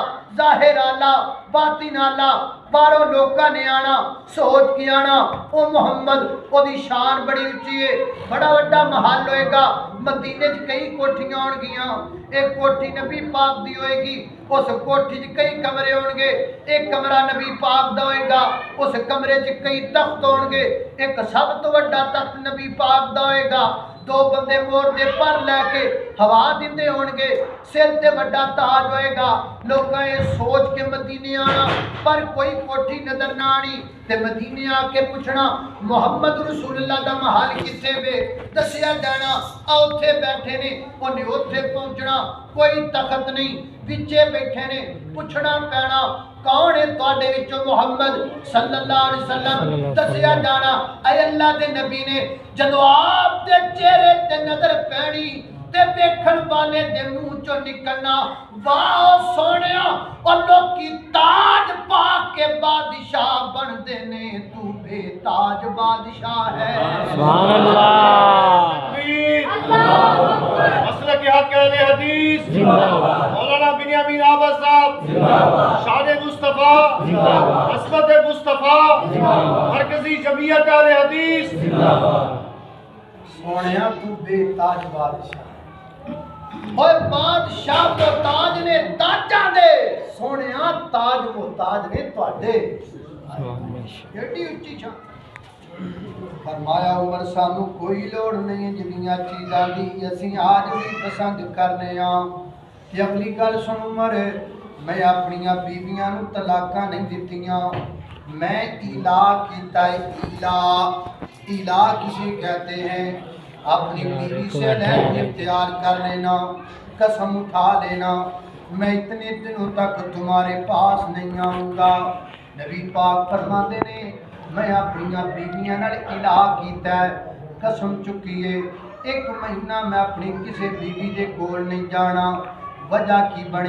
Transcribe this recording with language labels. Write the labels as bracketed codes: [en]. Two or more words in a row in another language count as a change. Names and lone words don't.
[pa] ظاہر آلہ باطن آلہ باروں لوکاں نے آنا سوچ کے آنا او محمد او دی شان بڑی اچھی ہے بڑا وڈا محل ہوئے گا مدینے چ کئی کوٹھیاں ہون گیاں ایک کوٹھی نبی پاک دی ہوئے گی اس کوٹھی چ کئی کمرے ہون گے ایک کمرہ نبی پاک دا ہوئے گا اس کمرے چ کئی تخت ہون گے ایک سب تو وڈا تخت نبی پاک دا ہوئے گا دو بندے مور دے پر لے کے ہوا دیندے ہون گے سر تے وڈا تاج ہوئے گا لوکاں یہ سوچ کے مدینے آنا پر کوئی کوٹھی نظر نہ آنی تے مدینے آ کے پوچھنا محمد رسول اللہ دا محل کتے وے دسیا جانا اوتھے بیٹھے نے انہیں اوتھے پہنچنا کوئی تخت نہیں وچے بیٹھے نے پوچھنا پینا کون ہے تواڈے وچوں محمد صلی اللہ علیہ وسلم دسیا جانا اے اللہ دے نبی نے جدو آپ دے چہرے تے نظر پینی تے دیکھن والے دے منہ چوں نکلنا واہ سونیا اور لوکی تاج پا کے بادشاہ بن دے نے تو بے تاج بادشاہ ہے [ar] سبحان اللہ [ur] مسلک کے حق اہل حدیث مولانا بنیامین احمد صاحب شان مصطفیٰ عصمت مصطفیٰ مرکزی جمعیت اہل حدیث [pa] سونیا تو بے تاج بادشاہ اور بادشاہ محتاج نے تاجاں دے سونیا تاج محتاج نے تواڈے ایڈی اچھی شان فرمایا عمر سانو کوئی لوڑ نہیں جنیاں چیزاں دی اسی آج بھی پسند کرنے ہاں کہ اگلی گل سن عمر میں اپنی بیویاں نو طلاقاں نہیں دتیاں میں ایلا کیتا ہے [ur] ایلا کسے کہتے ہیں اپنی بیوی سے علیحدگی اختیار کر لینا قسم اٹھا لینا میں اتنے دنوں تک تمہارے پاس نہیں آؤں گا [pa] نبی پاک فرماتے نے میں اپنی بیویاں نال الہ کیتا ہے قسم چکی ہے ایک مہینہ میں اپنی کسی بیوی دے کول نہیں جانا وجہ کی